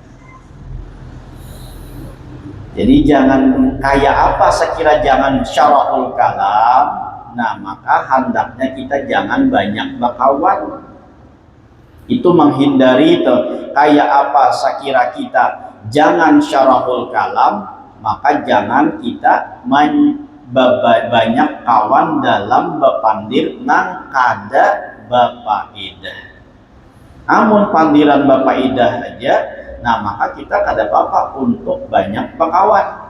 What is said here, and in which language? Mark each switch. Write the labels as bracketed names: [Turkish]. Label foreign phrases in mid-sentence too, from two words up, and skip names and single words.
[Banjar] Jadi jangan kayak apa sekira jangan [Arabic] syarahul kalam. [Banjar] Nah, maka hendaknya kita jangan banyak bakawan. Itu menghindari itu. Kayak apa sekira kita jangan [Arabic] syarahul kalam, [Banjar] maka jangan kita banyak kawan dalam bepandir nang kada bapaidah. Amun pandiran bapaidah aja, nah maka kita kada apa-apa untuk banyak bakawan.